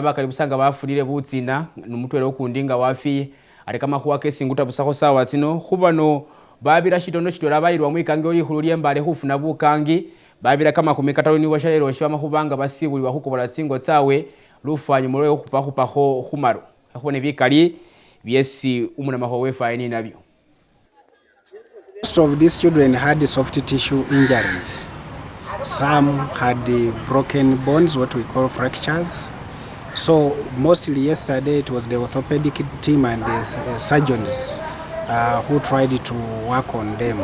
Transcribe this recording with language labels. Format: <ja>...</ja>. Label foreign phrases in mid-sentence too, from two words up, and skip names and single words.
<luy>bakali busanga bafunile butsina numutwele okundi nga wafi ali kamakhuwa kesinguta busakho sawa tsino khubano babira shitono shitwela bayirwa mwikange likhulu lyembale khufuna bukangi babira kamakhumi katalo niwa Shaleelo shibama khubanga basibulibwa khukobola tsingo tsawe lufanyu lwe khupakhupakho khumaro akhubone bikali byesi umunamakho wefaye nabyo.</luy> <en>Most of these children had soft tissue injuries. Some had broken bones, what we call fractures. So mostly yesterday it was the orthopedic team and the surgeons who tried to work on them.</en>